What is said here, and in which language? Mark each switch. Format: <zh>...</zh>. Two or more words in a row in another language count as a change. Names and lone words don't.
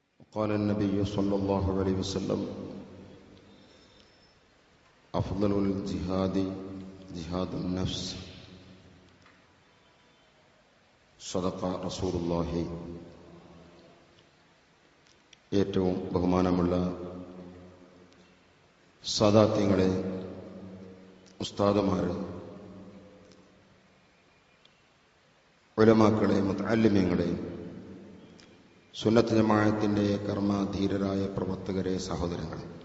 <ar>قال النبي صلى الله عليه وسلم أفضل الجهاد جهاد النفس صدق رسول الله.</ar> <ml>ഏറ്റവും ബഹുമാനമുള്ള സാദാത്യങ്ങളെ, ഉസ്താദുമാർ, ഉലമാക്കളെ, മുതഅല്ലിമീങ്ങളെ, സുന്നത്ത് ജമാഅത്തിന്റെ കർമ്മധീരരായ പ്രവർത്തകരെ, സഹോദരങ്ങളെ,</ml>